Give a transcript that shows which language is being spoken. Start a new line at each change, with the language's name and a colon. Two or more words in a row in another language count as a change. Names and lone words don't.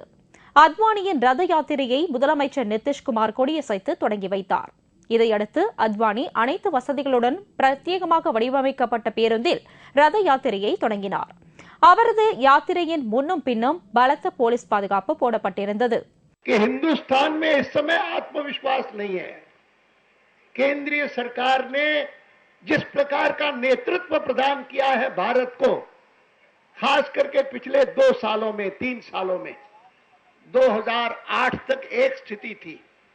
Tamil: அத்வானியின் ரத யாத்திரையை முதலமைச்சர் நிதிஷ்குமார் கொடியசைத்து தொடங்கி வைத்தார். இதையடுத்து அத்வானி அனைத்து வசதிகளுடன் பிரத்யேகமாக வடிவமைக்கப்பட்ட பேருந்தில் ரத யாத்திரையை தொடங்கினார். அவரது யாத்திரையின் முன்னும் பின்னும் பலத்த போலீஸ் பாதுகாப்பு போடப்பட்டிருந்தது.
Hindi: हिंदुस्तान में इस समय आत्मविश्वास नहीं है. केंद्रीय सरकार ने जिस प्रकार का नेतृत्व प्रदान किया है भारत को, खास करके पिछले 2 सालों में 3 सालों में 2008 तक एक स्थिति थी.